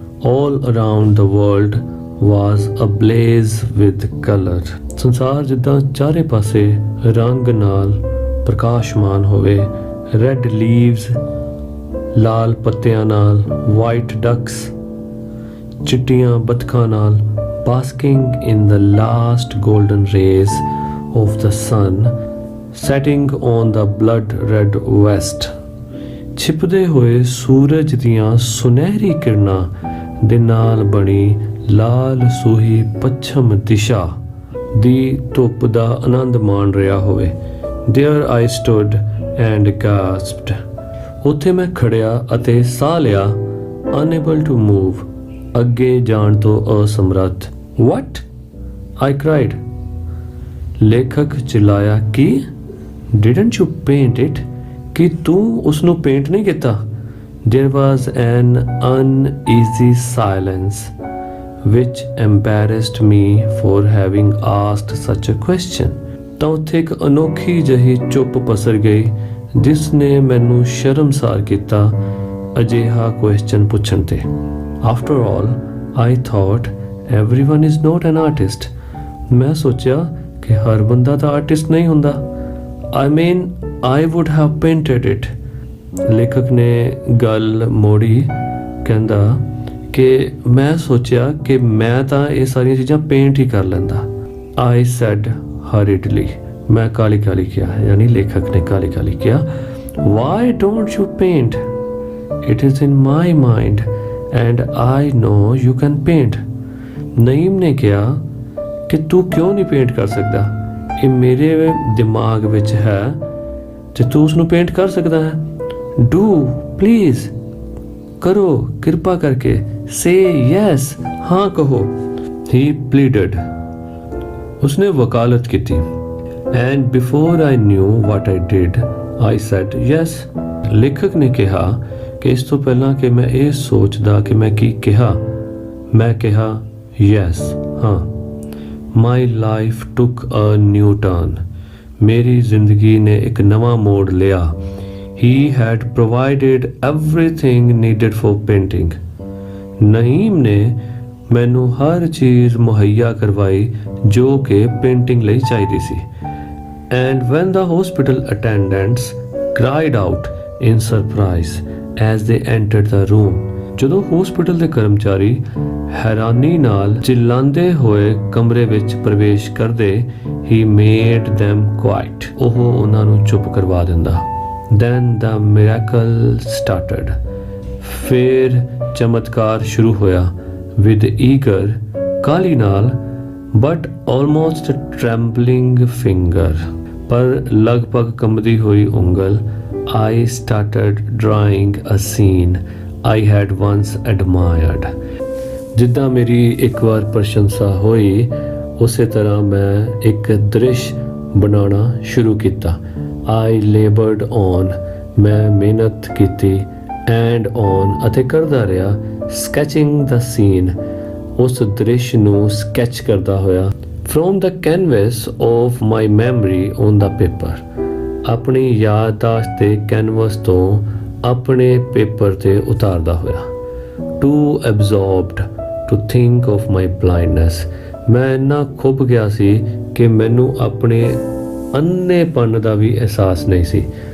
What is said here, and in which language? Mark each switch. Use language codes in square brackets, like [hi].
[en] all around the world was ablaze with color। [pa] ਸੰਸਾਰ ਜਿੱਦਾਂ ਚਾਰੇ ਪਾਸੇ ਰੰਗ ਨਾਲ ਪ੍ਰਕਾਸ਼ਮਾਨ ਹੋਵੇ। [en] red leaves, [pa] ਲਾਲ ਪੱਤਿਆਂ ਨਾਲ, [en] white ducks, [pa] ਚਿੱਟੀਆਂ ਬੱਤਖਾਂ ਨਾਲ, [en] basking in the last golden rays of the sun setting on the blood red west। [pa] ਛਿਪਦੇ ਹੋਏ ਸੂਰਜ ਦੀਆਂ ਸੁਨਹਿਰੀ ਕਿਰਨਾਂ ਦੇ ਨਾਲ ਬਣੀ ਲਾਲ ਸੂਹੀ ਪੱਛਮ ਦਿਸ਼ਾ ਦੀ ਧੁੱਪ ਦਾ ਆਨੰਦ ਮਾਣ ਰਿਹਾ ਹੋਵੇ। [en] There I stood and gasped। [pa] ਉੱਥੇ ਮੈਂ ਖੜਿਆ ਅਤੇ ਸਾਹ ਲਿਆ। [en] Unable to move। [pa] ਅੱਗੇ ਜਾਣ ਤੋਂ ਅਸਮਰੱਥ। [en] What? I cried। [pa] ਲੇਖਕ ਚਿਲਾਇਆ, ਕੀ? [en] Didn't you paint it? [pa] ਕਿ ਤੂੰ ਉਸ ਨੂੰ ਪੇਂਟ ਨਹੀਂ ਕੀਤਾ? [en] There was an uneasy silence which embarrassed me for having asked such a question। [pa] ਤਾਂ ਉੱਥੇ ਇੱਕ ਅਨੋਖੀ ਜਿਹੀ ਚੁੱਪ ਪਸਰ ਗਈ ਜਿਸ ਨੇ ਮੈਨੂੰ ਸ਼ਰਮਸਾਰ ਕੀਤਾ ਅਜਿਹਾ ਕੁਐਸਚਨ ਪੁੱਛਣ ਤੇ। [en] After all, I thought everyone is not an artist। [pa] ਮੈਂ ਸੋਚਿਆ ਕਿ ਹਰ ਬੰਦਾ ਤਾਂ ਆਰਟਿਸਟ ਨਹੀਂ ਹੁੰਦਾ। [en] I mean, I would have painted it। [pa] ਲੇਖਕ ਨੇ ਗੱਲ ਮੋੜੀ, ਕਹਿੰਦਾ ਕਿ ਮੈਂ ਸੋਚਿਆ ਕਿ ਮੈਂ ਤਾਂ ਇਹ ਸਾਰੀਆਂ ਚੀਜ਼ਾਂ ਪੇਂਟ ਹੀ ਕਰ ਲੈਂਦਾ। [en] I said hurriedly। [pa] ਮੈਂ ਕਾਲੀ ਕਾਲੀ ਕਿਹਾ, ਯਾਨੀ ਲੇਖਕ ਨੇ ਕਾਲੀ ਕਾਲੀ ਕਿਹਾ, [en] Why don't you paint? It is in my mind and I know you can paint। [pa] Naeem ਨੇ ਕਿਹਾ ਕਿ ਤੂੰ ਕਿਉਂ ਨਹੀਂ ਪੇਂਟ ਕਰ ਸਕਦਾ? ਇਹ ਮੇਰੇ ਦਿਮਾਗ ਵਿੱਚ ਹੈ ਤੇ ਤੂੰ ਉਸ ਨੂੰ ਪੇਂਟ ਕਰ ਸਕਦਾ ਹੈ। [en] Do please। [pa] ਕਰੋ ਕਿਰਪਾ ਕਰਕੇ। [en] Say yes। [pa] ਹਾਂ ਕਹੋ। [en] He pleaded। [pa] ਉਸਨੇ ਵਕਾਲਤ ਕੀਤੀ। [en] And before I knew what I did, I said yes। [pa] ਲੇਖਕ ਨੇ ਕਿਹਾ ਕਿ ਇਸ ਤੋਂ ਪਹਿਲਾਂ ਕਿ ਮੈਂ ਇਹ ਸੋਚਦਾ ਕਿ ਮੈਂ ਕੀ ਕਿਹਾ, ਮੈਂ ਕਿਹਾ yes। [en] ਹਾਂ। My life took a new turn। [pa] ਮੇਰੀ ਜ਼ਿੰਦਗੀ ਨੇ ਇੱਕ ਨਵਾਂ ਮੋੜ ਲਿਆ। [en] He had provided everything needed for painting। [pa] Naeem ਨੇ ਮੈਨੂੰ ਹਰ ਚੀਜ਼ ਮੁਹੱਈਆ ਕਰਵਾਈ ਜੋ ਕਿ ਪੇਂਟਿੰਗ ਲਈ ਚਾਹੀਦੀ ਸੀ। [en] And when the hospital attendants cried out in surprise as they entered the room। [pa] ਜਦੋਂ ਹਸਪੀਟਲ ਦੇ ਕਰਮਚਾਰੀ ਹੈਰਾਨੀ ਨਾਲ ਚਿল্ਲਾਉਂਦੇ ਹੋਏ ਕਮਰੇ ਵਿੱਚ ਪ੍ਰਵੇਸ਼ ਕਰਦੇ, [en] he made them quiet। [pa] ਉਹ ਉਹਨਾਂ ਨੂੰ ਚੁੱਪ ਕਰਵਾ ਦਿੰਦਾ। [en] Then the miracle started। [pa] ਫਿਰ ਚਮਤਕਾਰ ਸ਼ੁਰੂ ਹੋਇਆ। [en] With eager, [pa] ਕਾਲੀ ਨਾਲ, [en] but almost trembling finger, [pa] ਪਰ ਲਗਭਗ ਕੰਬਦੀ ਹੋਈ ਉਂਗਲ, [en] I started drawing a scene I had once admired। [pa] ਜਿੱਦਾਂ ਮੇਰੀ ਇੱਕ ਵਾਰ ਪ੍ਰਸ਼ੰਸਾ ਹੋਈ, ਉਸੇ ਤਰ੍ਹਾਂ ਮੈਂ ਇੱਕ ਦ੍ਰਿਸ਼ ਬਣਾਉਣਾ ਸ਼ੁਰੂ ਕੀਤਾ। [en] I labored on। [pa] ਮੈਂ ਮਿਹਨਤ ਕੀਤੀ। [en] And on [pa] ਅਤੇ ਕਰਦਾ ਰਿਹਾ। [en] Sketching the scene। [pa] ਉਸ ਦ੍ਰਿਸ਼ ਨੂੰ ਸਕੈਚ ਕਰਦਾ ਹੋਇਆ। [en] From the canvas of my memory on the paper। [pa] ਆਪਣੀ ਯਾਦਦਾਸ਼ਤ ਦੇ ਕੈਨਵਸ ਤੋਂ ਆਪਣੇ ਪੇਪਰ ਤੇ ਉਤਾਰਦਾ ਹੋਇਆ। [en] Too absorbed to think of my blindness। [pa] ਮੈਂ ਇੰਨਾ ਖੁੱਭ ਗਿਆ ਸੀ ਕਿ ਮੈਨੂੰ ਆਪਣੇ ਅੰਨੇਪਨ ਦਾ ਵੀ ਅਹਿਸਾਸ ਨਹੀਂ ਸੀ।